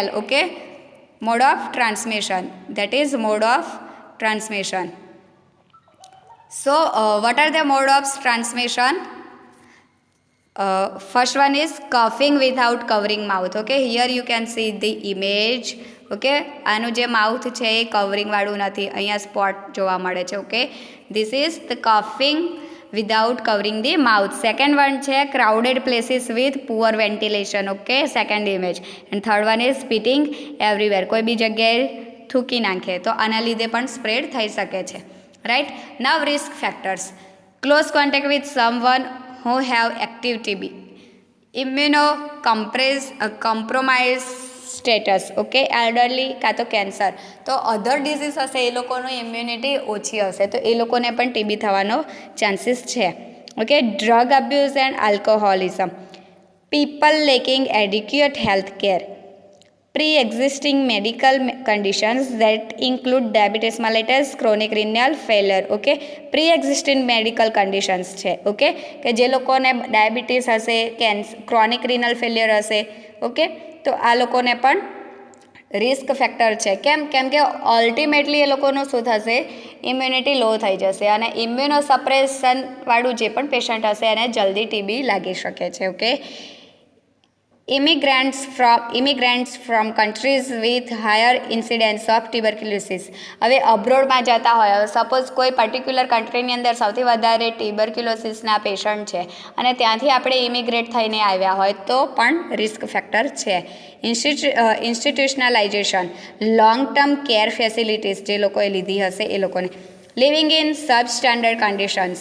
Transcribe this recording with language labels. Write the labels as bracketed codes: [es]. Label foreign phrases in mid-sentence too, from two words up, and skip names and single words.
[en] Okay, mode of transmission, that is mode of transmission. So what are the mode of transmission? First one is coughing without covering mouth. Okay, here you can see the image. [gu] Okay, આનું જે માઉથ છે એ કવરિંગ વાળું નથી, અહીંયા સ્પોટ જોવા મળે છે. ઓકે, [en] this is the coughing without covering the mouth. Second one છે crowded places with poor ventilation. Okay, second image. and third one is spitting everywhere. [gu] કોઈ બી જગ્યાએ થૂકી નાખે તો આના લીધે પણ સ્પ્રેડ થઈ શકે છે, right? [en] Now risk factors: close contact with someone who have active TB, immunocompromised status, okay, elderly [gu] કાં તો [en] કેન્સર. [gu] તો [en] other disease [gu] હશે એ લોકોનો ઇમ્યુનિટી ઓછી હશે તો એ લોકોને પણ ટીબી થવાનો ચાન્સીસ છે. [en] Okay, drug abuse and alcoholism, people lacking adequate health care, pre-existing medical conditions that include diabetes mellitus, chronic renal failure. ઓકે, pre-existing medical conditions છે. [gu] ઓકે, કે જે લોકોને ડાયાબિટીસ હશે, [en] chronic renal failure [gu] હશે. ઓકે, તો આ લોકોને પણ [en] risk factor [gu] છે. કેમ કે અલ્ટિમેટલી એ લોકોનું શું થશે, [en] immunity low [gu] થઈ જશે અને ઇમ્યુનોસપ્રેશન વાળું જે પણ પેશન્ટ હશે એને જલ્દી ટીબી લાગી શકે છે. ઓકે, [en] immigrants from countries with higher incidence of tuberculosis. [gu] હવે અબ્રોડમાં જતા હોય, સપોઝ કોઈ પર્ટિક્યુલર કન્ટ્રીની અંદર સૌથી વધારે ટ્યુબરક્યુલોસિસના પેશન્ટ છે અને ત્યાંથી આપણે ઇમિગ્રેટ થઈને આવ્યા હોય તો પણ [en] risk factor [gu] છે. [en] Institutionalization, long term care facilities [gu] જે લોકોએ લીધી હશે એ લોકોને, [en] living in substandard conditions.